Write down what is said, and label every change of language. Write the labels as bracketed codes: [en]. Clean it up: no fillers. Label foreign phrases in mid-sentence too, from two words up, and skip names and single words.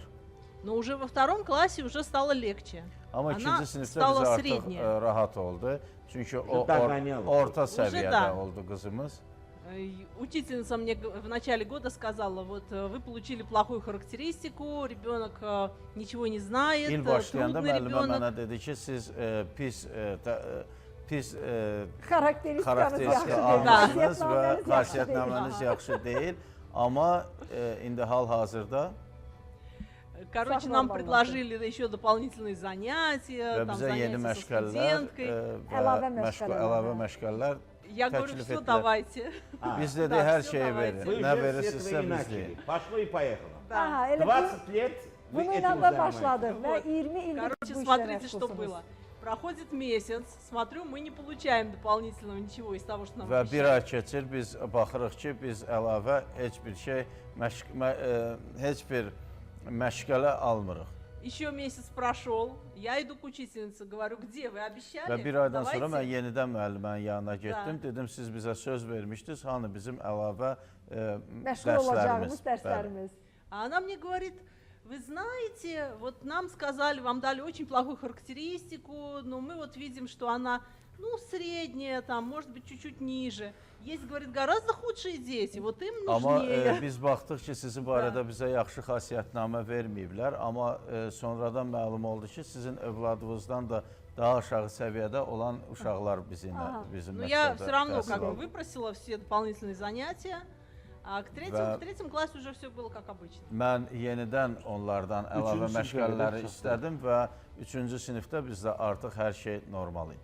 [ru] Но уже во втором классе уже стало легче. [az] Amma [ru] Она [az] ikinci sinifdə [ru] стала [az] bizə artıq [ru] средняя. [az] rahat oldu. Çünki o [tr] Dağlanıyor. [az] orta [ru] Уже [az] səviyyədə da. oldu qızımız. [ru] Учительница мне в начале года сказала, вот вы получили плохую характеристику, ребенок ничего не знает, [az] İl başlayanda [ru] трудный [az] müəllimə [ru] ребенок. [az] mənə dedi ki, siz pis Xarakteristikanız xarakteristika yaxşı almışsınız və deyil. xasiyyətnaməniz yaxşı deyil. Amma indi hal-hazırda [ru] Короче, Сахар нам нормально. предложили еще дополнительные занятия, [az] və [ru] там [az] bizə yeni [ru] занятия со [az] məşğələlər [ru] студенткой. [az] və Əlavə məşğələlər. əlavə məşğələlər [ru] Я говорю, [az] təklif [ru] все, [az] etdilər. [ru] давайте. [az] Biz dedi [ru] Да, [az] hər [ru] всё, [az] şeyi [ru] давайте. [az] verin. [ru] Вы [az] Nə [ru] же [az] verirsinizsə [ru] с этого и [az] biz [ru] начали. [az] deyik. [ru] Пошло и поехало. [az] Aha, elə [ru] 20 лет вы [az] bununla [ru] этим [az] da [ru] занимаетесь. [az] başladı və [ru] Вот. [az] 20 ildir [ru] Короче, [az] bu işlə [ru] смотрите, что [az] məşğulsunuz. [ru] было. Проходит месяц, смотрю, мы не получаем дополнительного ничего из того, что нам [az] Və bir [ru] обещали. [az] ay keçir, biz baxırıq ki, biz əlavə heç bir şey, heç bir məşğələ almırıq. [ru] Еще месяц прошел, я иду к учительнице, говорю, где вы обещали? [az] Və bir aydan sonra mən [ru] Давайте. [az] yenidən müəllimənin yanına getdim. Dedim, siz bizə söz vermişdiniz, hanı bizim əlavə Məşğul olacağımız dərslərimiz. [ru] А она мне говорит, вы знаете, вот нам сказали, вам дали очень плохую характеристику, но мы вот видим, что она, ну, средняя, там, может быть, чуть-чуть ниже. Есть, говорит, гораздо худшие дети, вот им [az] Amma [ru] нужнее. [az] biz baxdıq ki, sizin barədə bizə yaxşı xasiyyətnamə verməyiblər, amma sonradan məlum oldu ki, sizin övladınızdan da daha aşağı səviyyədə olan uşaqlar bizim [ru] Но я [az] məktəbdə [ru] все равно [az] təhsil [ru] как бы [az] aldı. [ru] выпросила все дополнительные занятия, а к третьему классу уже все было как обычно. [az] Mən yenidən onlardan əlavə Üçüncü sinifdə məşğələləri çox istədim və 3-cü sinifdə bizdə artıq hər şey normal idi.